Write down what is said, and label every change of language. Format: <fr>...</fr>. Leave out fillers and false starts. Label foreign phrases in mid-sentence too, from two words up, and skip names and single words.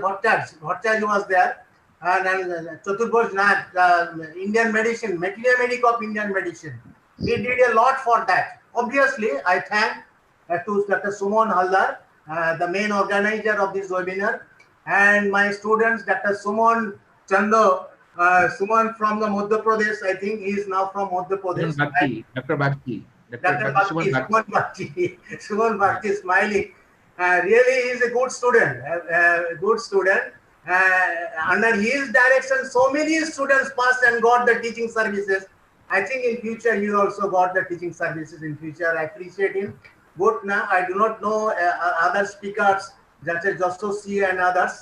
<en>Bhattacharya was there, and Chaturbhoj Nath, Indian medicine, material medic of Indian medicine. He did a lot for that. Obviously, I thank to Dr. Suman Halder, the main organizer of this webinar, and my students, Dr. Suman Chando, Suman from the Madhya Pradesh. I think he is now from Madhya Pradesh. Suman Bagchi, Dr. Bagchi. Dr. Bagchi, Suman Bagchi, Suman Bagchi smiling. Really, he is a good student. Good student. Under his direction, so many students passed and got the teaching services. I think in future he also got the teaching services in future. I appreciate him. Good now. I do not know other speakers, such as Yashasvi and others.</en>